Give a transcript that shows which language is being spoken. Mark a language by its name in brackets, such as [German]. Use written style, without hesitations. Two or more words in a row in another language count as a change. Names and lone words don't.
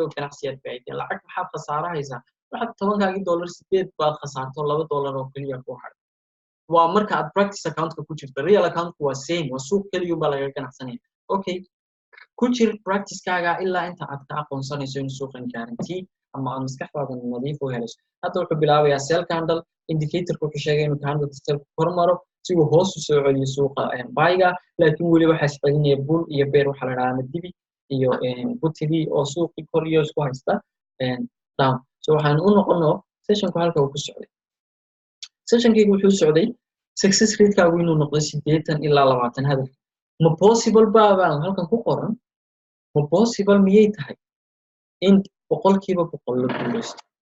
[Somali] oo ganacsiyaad faa'iiday lacag maxaad khasaarahaysaa waxaad $10,000 8 baad khasaarto $2 oo kaliya ku haray waa marka aad [English] practice account-ka [Somali] ku jirto [English] real account-ku [Somali] waa same waa suuq kaliya baa laga ganacsanaya okay ku jir practice-kaaga ilaa inta aad ka aqoonsanayso in suuqan guarantee ama aad maskaxdaada nadiif u helayso hadda wuxuu bilaabayaa [English] sell candle indicator-ku [Somali] wuxuu sheegay inuu [English] candle sell [Somali] hormaro si uu hoos u soo celiyo suuqa buy-ga laakiin weli waxaa iscelinaya bull iyo bear waxa la yiraahdaa dibi iyo butigi oo suuqi kor iyo isku haysta down so waxaan u noqono session-ku halka uu ku socday session-kii wuxuu socday [English] success rate-kaagu [Somali] inuu noqdo 80 ilaa 20 hadaf ma possible baan halkan ku qoran ma possible miyay tahay in boqolkiiba boqol la guuleysto